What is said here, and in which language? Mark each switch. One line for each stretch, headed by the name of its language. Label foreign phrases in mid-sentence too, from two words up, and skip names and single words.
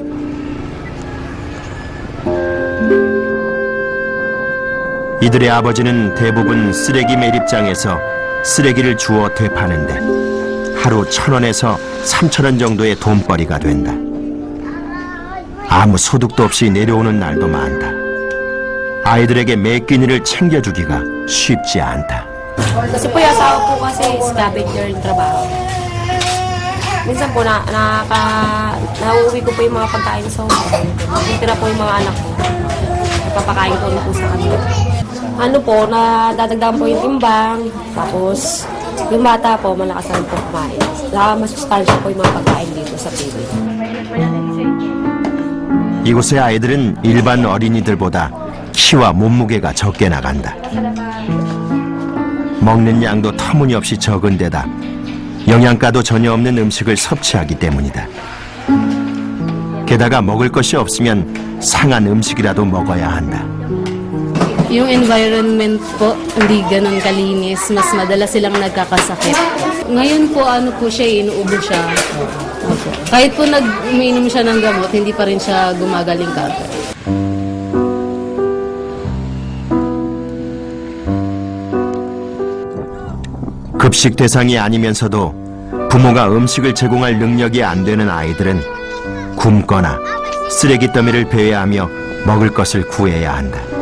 Korean: 이들의 아버지는 대부분 쓰레기 매립장에서 쓰레기를 주워 되파는데 하루 1,000원에서 3,000원 정도의 돈벌이가 된다. 아무 소득도 없이 내려오는 날도 많다. 아이들에게 매 끼니를 챙겨주기가 쉽지 않다.
Filipino: Kasi po yung asawa po kasi scavenger yung trabaho. Minsan po nauuwi ko po yung mga pagkain sa home. Tira po yung mga anak ko. Napapakain ko rin po sa kanila. Ano po, nadadagdagan po yung timbang. Tapos, yung bata po, malakas na po kumain. Masustansya po yung mga pagkain dito sa TV.
Korean: 이곳의 아이들은 일반 어린이들보다 키와 몸무게가 적게 나간다. 먹는 양도 터무니없이 적은 데다 영양가도 전혀 없는 음식을 섭취하기 때문이다. 게다가 먹을 것이 없으면 상한 음식이라도 먹어야 한다.
Filipino: Yung environment po, hindi ganun kalinis. Mas madalas silang nagkakasakit. Ngayon po, ano po siya, inuubo siya. Opo. Kahit po umiinom siya ng gamot, hindi pa rin siya gumagaling kagad.
Korean: 급식 대상이 아니면서도 부모가 음식을 제공할 능력이 안 되는 아이들은 굶거나 쓰레기 더미를 배회하며 먹을 것을 구해야 한다.